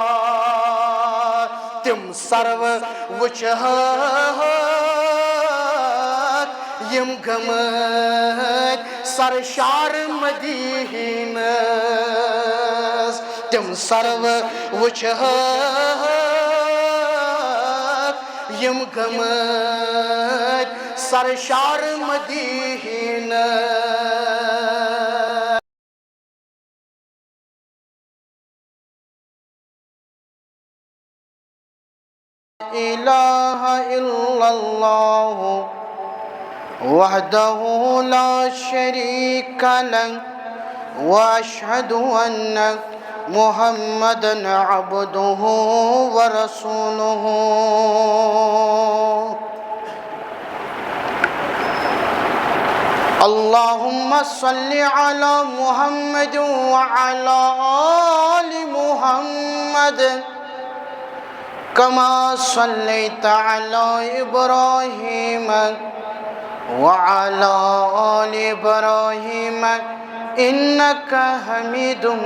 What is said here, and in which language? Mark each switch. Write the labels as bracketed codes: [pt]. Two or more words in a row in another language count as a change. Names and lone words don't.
[ks] تم سرو وچھت یم گمت سرشار مدینہ تم سرو وچھت یم گمت سرشار مدینہ [ar] الہ الا اللہ وحدہ لا شریک لہ واشہد ان محمدا عبدہ ورسولہ اللہم صلی علی محمد وعلی آل محمد كما صليت على إبراهيم وعلى آل إبراهيم إنك حميد